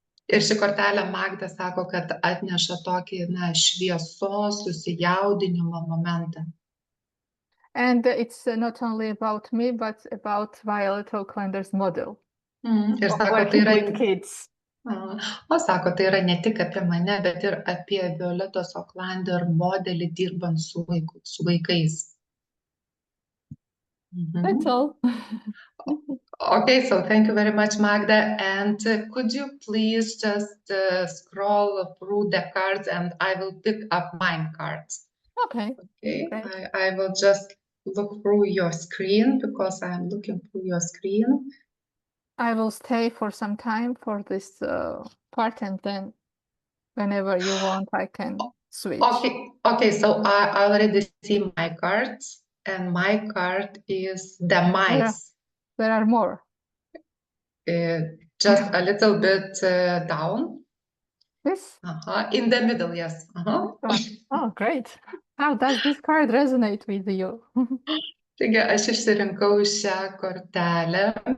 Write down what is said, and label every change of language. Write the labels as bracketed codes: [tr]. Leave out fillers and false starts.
[lt] Ir ši kortelė Magda sako, kad atneša tokį šviesos, susijaudinimo momentą. [en] And it's not only about me, but about Violet Oaklander's model. [lt] Ir sako, [en] with kids. [lt] Sako, tai yra ne tik apie mane, bet ir apie Violetos Oaklander modelį dirbant su vaikais. [en] That's all. Okay, so thank you very much, Magda. And could you please just scroll through the cards and I will pick up mine cards. Okay. I will just look through your screen because I'm looking through your screen. I will stay for some time for this part and then whenever you want, I can switch. Okay, so I already see my cards and my card is the mice. There are more. Just a little bit down. This? In the middle, yes. Oh, great. How does this card resonate with you? [lt] Taigi, aš išsirinkau šią kortelę.